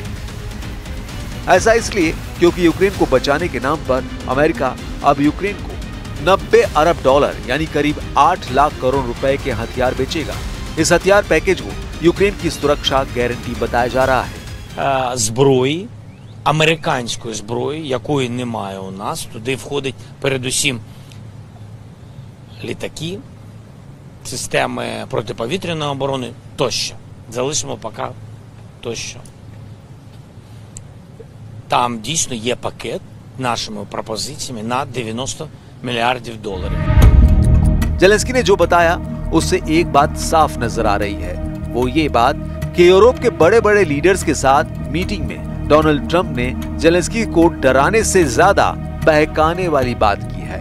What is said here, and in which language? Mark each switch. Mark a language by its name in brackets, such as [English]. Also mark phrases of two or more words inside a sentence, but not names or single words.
[Hindi] ऐसा इसलिए क्योंकि यूक्रेन को बचाने के नाम पर अमेरिका अब यूक्रेन को 90 अरब डॉलर यानी करीब 8 लाख करोड़ रुपए के हथियार बेचेगा। इस हथियार पैकेज को यूक्रेन की सुरक्षा गारंटी बताया जा रहा है। [Ukrainian] зброї, американської зброї, якої немає у нас, туди входить передусім літаки, системи протиповітряної оборони тощо. Залишимо поки тощо. Там дійсно є пакет нашими пропозиціями на 90 мільярд доларів. [Hindi] जेलेंस्की ने जो बताया उससे एक बात साफ नजर आ रही है, वो ये बात कि यूरोप के बड़े बड़े लीडर्स के साथ मीटिंग में डोनाल्ड ट्रंप ने जेलेंस्की को डराने से ज्यादा बहकाने वाली बात की है।